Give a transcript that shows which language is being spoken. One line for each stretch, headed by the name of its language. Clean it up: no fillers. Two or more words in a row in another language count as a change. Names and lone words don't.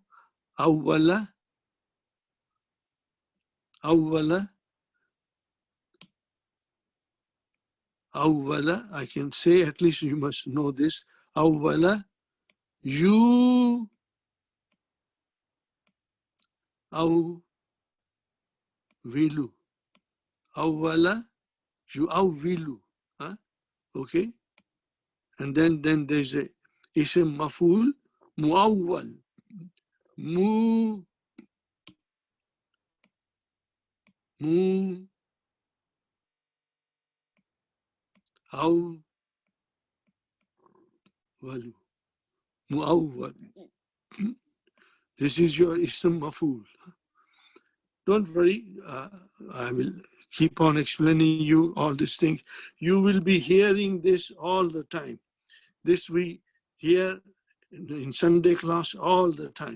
Arabic: أوّل، أوّل، أوّل.
English: I can say, at least you must know this.
Arabic: Awwala, you, aw, vilu. أوّل، يؤوّل. Huh?
English: Okay? And then there's a
Arabic: اسم مفعول، مؤوّل. مُ، مُ، أوّلُ، مؤوّل.
English: This is your
Arabic: اسم مفعول.
English: Don't worry, I will keep on explaining you all these things. You will be hearing this all the time. This we hear in Sunday class all the time.